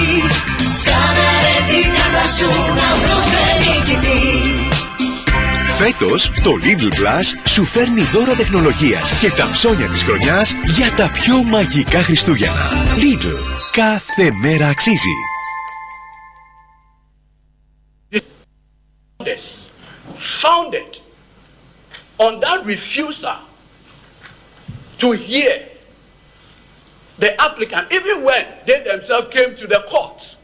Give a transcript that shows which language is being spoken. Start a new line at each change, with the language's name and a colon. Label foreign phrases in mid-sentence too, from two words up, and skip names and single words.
Greek: Σκάναρε την κάρτα σου να βρούμε νικητή. Φέτος το Lidl Plus σου φέρνει δώρα τεχνολογίας και τα ψώνια της χρονιάς για τα πιο μαγικά Χριστούγεννα. Lidl, κάθε μέρα αξίζει.
English: Founded on that refusal to hear the applicant, even when they themselves came to the court.